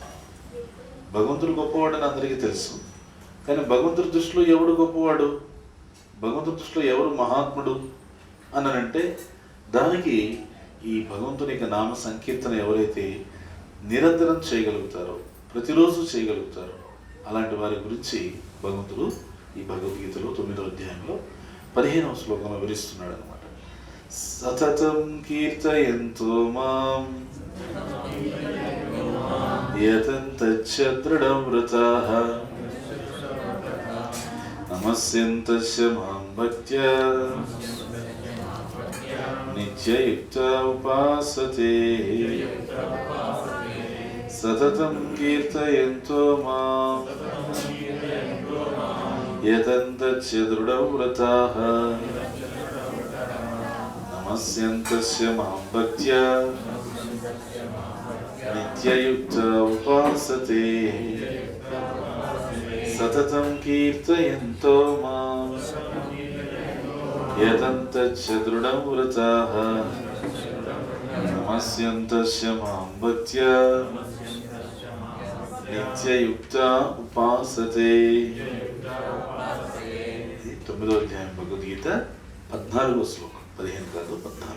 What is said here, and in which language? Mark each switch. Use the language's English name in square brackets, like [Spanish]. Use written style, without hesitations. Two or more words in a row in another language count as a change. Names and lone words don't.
[Telugu] భగవంతుడు గొప్పవాడని అందరికీ తెలుసు, కానీ భగవంతుడి దృష్టిలో ఎవడు గొప్పవాడు, భగవంతుడి దృష్టిలో ఎవరు మహాత్ముడు అనంటే దానికి ఈ భగవంతుని యొక్క నామ సంకీర్తన ఎవరైతే నిరంతరం చేయగలుగుతారో, ప్రతిరోజు చేయగలుగుతారో, అలాంటి వారి గురించి భగవంతుడు ఈ భగవద్గీతలో 9వ అధ్యాయంలో 15వ శ్లోకంలో వివరిస్తున్నాడు అనమాట. [Sanskrit] సతతం కీర్తయంతో మాం యతంతచ్చ దృఢవ్రతాః నమస్యంతస్య మాం భక్త్యా నిత్యయుక్తా ఉపాసతే. సతతం కీర్తయంతో మాం యతంతచ్చ దృఢవ్రతాః నమస్యంతస్య మాం భక్త్యా నిత్యయుక్తా ఉపాసతే. సతతం కీర్తయంతో మాం యతంతచ్చ దృఢవ్రతాః నమస్యంతస్య మాం భక్త్యా నిత్యయుక్తా ఉపాసతే. [Telugu] 9వ అధ్యాయం భగవద్గీత 14వ శ్లోకం, 15 కాదు 14.